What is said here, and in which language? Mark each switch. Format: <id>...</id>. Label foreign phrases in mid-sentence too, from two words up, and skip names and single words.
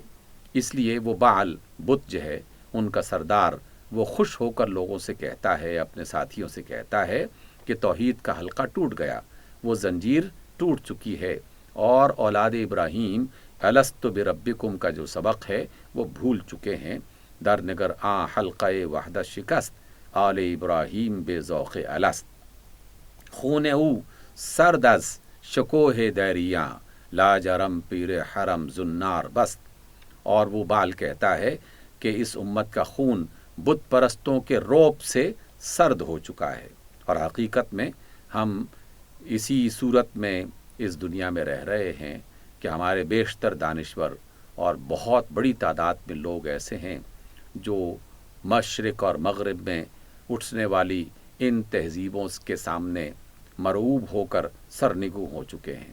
<ur>اس لیے وہ بعل بت جو ہے ان کا سردار، وہ خوش ہو کر لوگوں سے کہتا ہے، اپنے ساتھیوں سے کہتا ہے کہ توحید کا حلقہ ٹوٹ گیا، وہ زنجیر ٹوٹ چکی ہے، اور اولاد ابراہیم</ur> <ar>الست بربکم</ar> <ur>کا جو سبق ہے وہ بھول چکے ہیں۔</ur> <fa>در نگر حلقہ وحدت شکست، آل ابراہیم بے ذوق الست، خون او سرد از شکوہ دیریاں، لاجرم پیر حرم زنار بست۔</fa> <ur>اور وہ بال کہتا ہے کہ اس امت کا خون بت پرستوں کے روب سے سرد ہو چکا ہے، اور حقیقت میں ہم اسی صورت میں اس دنیا میں رہ رہے ہیں کہ ہمارے بیشتر دانشور اور بہت بڑی تعداد میں لوگ ایسے ہیں جو مشرق اور مغرب میں اٹھنے والی ان تہذیبوں کے سامنے مرعوب ہو کر سرنگو ہو چکے ہیں۔</ur>